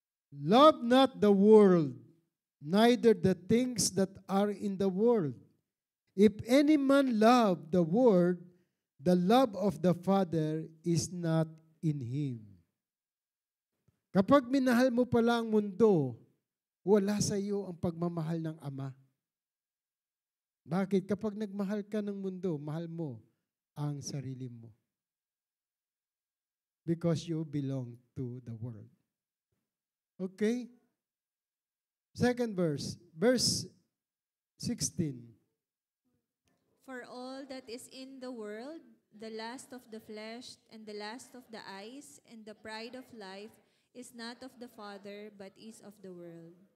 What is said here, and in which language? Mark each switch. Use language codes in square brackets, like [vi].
[en] Love not the world, neither the things that are in the world. If any man love the world, the love of the Father is not in him. [tl] Kapag minahal mo pala ang mundo, wala sa iyo ang pagmamahal ng Ama. Bakit? Kapag nagmahal ka ng mundo, mahal mo ang sarili mo. [en] Because you belong to the world. Okay? Second verse. Verse 16. For all that is in the world, the lust of the flesh, and the lust of the eyes, and the pride of life, is not of the Father, but is of the world.